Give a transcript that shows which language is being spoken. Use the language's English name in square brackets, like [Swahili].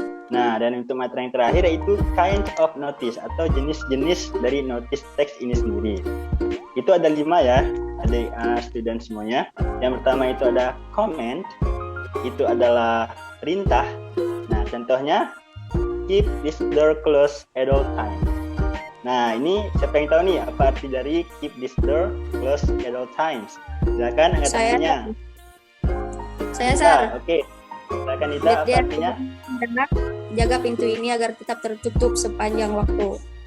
[Indonesian] Nah, dan untuk materi yang terakhir yaitu [English] kind of notice [Indonesian] atau jenis-jenis dari notice text ini sendiri. Itu ada 5 ya, adik student semuanya. Yang pertama itu ada comment, itu adalah perintah. Nah, contohnya [English] keep this door closed at all times. [Indonesian] Nah, ini siapa yang tahu nih apa arti dari [English] keep this door closed at all times? [Indonesian] Silakan angkat tangannya. Saya Sar. Oke. Silakan Ita, apa artinya? Jaga pintu ini agar tetap tertutup sepanjang waktu.